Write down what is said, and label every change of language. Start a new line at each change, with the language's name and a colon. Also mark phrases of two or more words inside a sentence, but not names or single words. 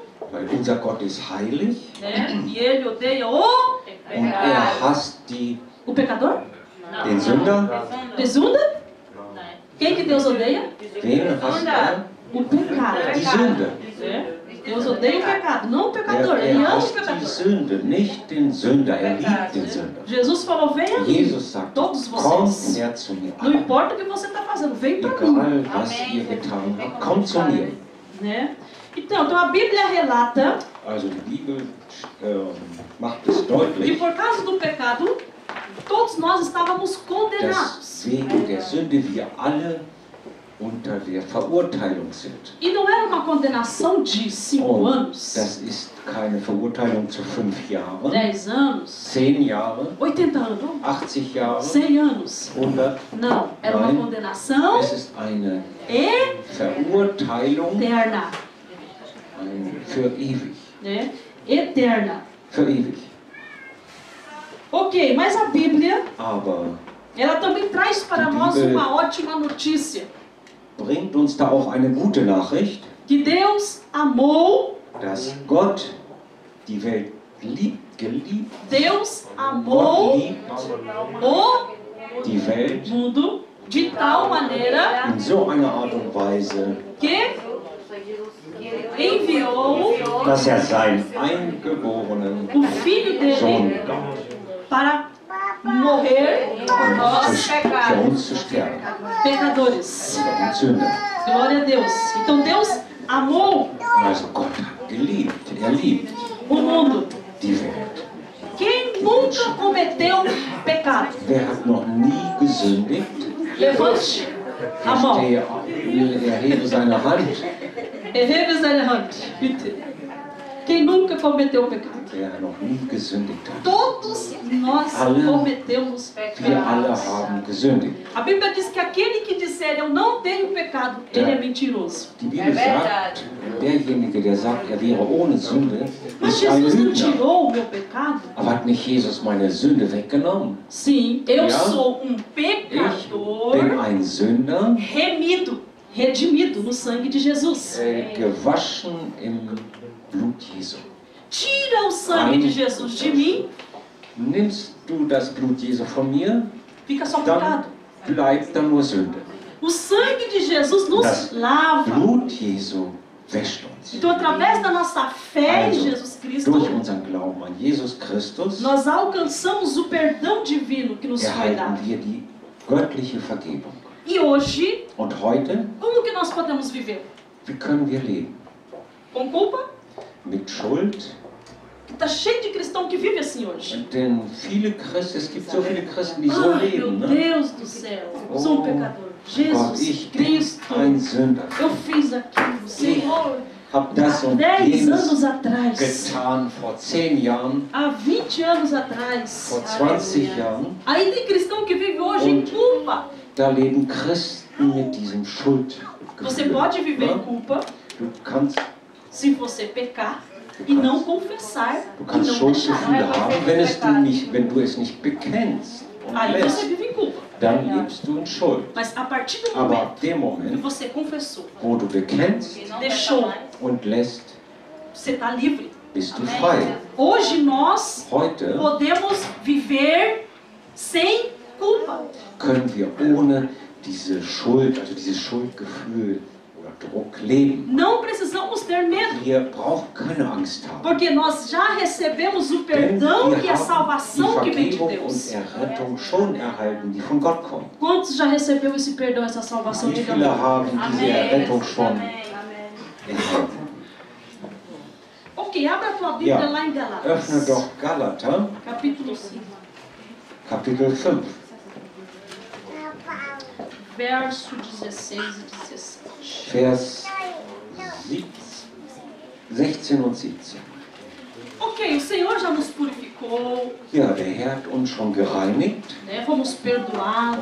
German: Weil unser Gott ist heilig
Portuguese: né? E ele odeia o
German: und er hasst
Portuguese: o pecador?
German: den Sünder. Desunda?
Portuguese: Quem que Deus odeia?
German: Wen hasst er?
Portuguese: O pecado.
German: Die Sünde.
Portuguese: Né? Deus odeia o pecado, não o pecador.
German: Er
Portuguese: Ele ama o
German: hasst die
Portuguese: pecador.
German: Sünde, nicht den Sünder. Er liebt den Sünder.
Portuguese: Jesus falou, vem a mim,
German: Jesus sagt,
Portuguese: todos
German: kommt
Portuguese: vocês.
German: her zu mir.
Portuguese: Não importa o que você está fazendo, vem para mim.
German: Egal, was ihr getan habt, kommt zu mir.
Portuguese: Né? Então a Bíblia relata
German: Also die Bibel macht es
Portuguese: que
German: deutlich,
Portuguese: por causa do pecado, todos nós estávamos
German: dass
Portuguese: condenados.
German: wegen der Sünde wir alle unter der Verurteilung sind.
Portuguese: E não era uma condenação de 5
German: Und
Portuguese: anos,
German: das ist keine Verurteilung zu 5 Jahren,
Portuguese: 10 anos,
German: 10 Jahre,
Portuguese: 80 anos,
German: 80 Jahre,
Portuguese: 100 anos.
German: 100.
Portuguese: Não, era uma
German: Nein.
Portuguese: condenação
German: Es ist eine
Portuguese: eterna.
German: Verurteilung für ewig.
Portuguese: Né? Eterna.
German: Für ewig.
Portuguese: Ok, mas a Bíblia,
German: Aber
Portuguese: ela também traz para
German: Die
Portuguese: nós
German: Bibel-
Portuguese: uma ótima notícia.
German: bringt uns da auch eine gute Nachricht,
Portuguese: Que Deus amou,
German: dass Gott die Welt geliebt.
Portuguese: Deus
German: Gott
Portuguese: amou
German: liebt
Portuguese: o
German: die Welt
Portuguese: mundo de tal maneira
German: in so einer Art und Weise,
Portuguese: que enviou
German: dass er seinen eingeborenen
Portuguese: o Filho
German: Sohn
Portuguese: dele
German: gab.
Portuguese: para morrer por
German: für
Portuguese: nós,
German: uns zu sterben,
Portuguese: pecadores.
German: für uns Sünder.
Portuguese: Glória a Deus. Então Deus amou
German: Also Gott hat geliebt, er liebt
Portuguese: o mundo.
German: die Welt.
Portuguese: Quem nunca cometeu pecado?
German: Wer hat noch nie gesündigt?
Portuguese: Levante a mão.
German: Erhebe seine Hand. Erhebe seine Hand, bitte.
Portuguese: Quem nunca cometeu pecado?
German: Wer noch nie gesündigt hat.
Portuguese: Todos nós
German: Alle.
Portuguese: cometemos
German: Wir alle
Portuguese: pecados.
German: haben gesündigt.
Portuguese: A Bíblia diz que aquele que disser eu não tenho pecado, ele é mentiroso.
German: Die Bibel sagt, derjenige, der sagt, er wäre ohne Sünde,
Portuguese: Mas
German: ist ein
Portuguese: Jesus não
German: Lügner.
Portuguese: tirou o meu pecado?
German: Aber hat nicht Jesus meine Sünde weggenommen?
Portuguese: Sim, eu
German: Ja.
Portuguese: sou um
German: Ich
Portuguese: pecador
German: bin ein Sünder,
Portuguese: remido, redimido no sangue de Jesus.
German: gewaschen im Blut Jesu.
Portuguese: Tira o sangue de Jesus de mim,
German: Nimmst du das Blut Jesu von mir,
Portuguese: fica só
German: dann
Portuguese: pecado.
German: bleibt da nur Sünde.
Portuguese: O sangue de Jesus nos
German: Das
Portuguese: lava.
German: Blut Jesu wäscht uns.
Portuguese: Então, através da nossa fé em
German: Also,
Portuguese: Jesus Cristo,
German: durch unseren Glauben an Jesus Christus
Portuguese: nós alcançamos o perdão divino que nos foi dado.
German: erhalten wir die göttliche Vergebung.
Portuguese: E hoje,
German: Und heute,
Portuguese: como que nós podemos viver?
German: wie können wir leben?
Portuguese: Com culpa?
German: Mit Schuld?
Portuguese: Está cheio de cristão que vive assim hoje.
German: Denn viele Christen, es gibt so viele Christen, die so
Portuguese: Ai, meu
German: leben. Ne?
Portuguese: Deus do céu, eu sou um pecador.
German: Gott,
Portuguese: Jesus
German: ich bin
Portuguese: Cristo,
German: ein Sünder.
Portuguese: eu fiz aquilo, Senhor,
German: Hab das
Portuguese: há
German: und
Portuguese: 10
German: jenes
Portuguese: anos atrás,
German: getan, vor 10 Jahren,
Portuguese: há 20 anos atrás.
German: vor 20 Jahren.
Portuguese: Aí tem cristão que vive hoje em culpa.
German: Da leben Christen mit diesem Schuldgefühl.
Portuguese: Você pode viver em
German: Ne?
Portuguese: culpa
German: Du kannst,
Portuguese: se você pecar e não confessar
German: du
Portuguese: e
German: kannst
Portuguese: não deixar.
German: Schuldgefühle haben, wenn du es nicht bekennst und
Portuguese: Aí você
German: lässt,
Portuguese: vive em culpa.
German: dann lebst du in Schuld.
Portuguese: Mas a partir do
German: Aber
Portuguese: momento
German: ab dem
Portuguese: que
German: Moment,
Portuguese: você confessou,
German: wo du bekennst
Portuguese: deixou,
German: und lässt,
Portuguese: você está livre.
German: bist du frei.
Portuguese: Hoje nós
German: Heute
Portuguese: podemos viver sem culpa.
German: können wir ohne diese Schuld, also dieses Schuldgefühl oder Druck leben.
Portuguese: Não precisamos ter medo,
German: Wir brauchen keine Angst haben.
Portuguese: porque nós já recebemos o
German: Denn
Portuguese: perdão
German: wir
Portuguese: e a
German: haben die
Portuguese: salvação que vem de
German: Vergebung und
Portuguese: Deus.
German: Errettung schon erhalten, die von Gott kommt.
Portuguese: Quantos já recebeu esse perdão, essa salvação
German: Wie
Portuguese: de
German: viele
Portuguese: Deus?
German: haben diese Errettung schon erhalten?
Portuguese: Ok, abra a tua Bíblia
German: Ja,
Portuguese: lá em
German: öffne
Portuguese: Galatas,
German: doch Galater,
Portuguese: capítulo 5,
German: Kapitel 5,
Portuguese: verso 16 e 17.
German: Vers 16 und 17.
Portuguese: Ok, o Senhor já nos purificou,
German: Ja, der Herr hat uns schon gereinigt,
Portuguese: né? Fomos perdoados,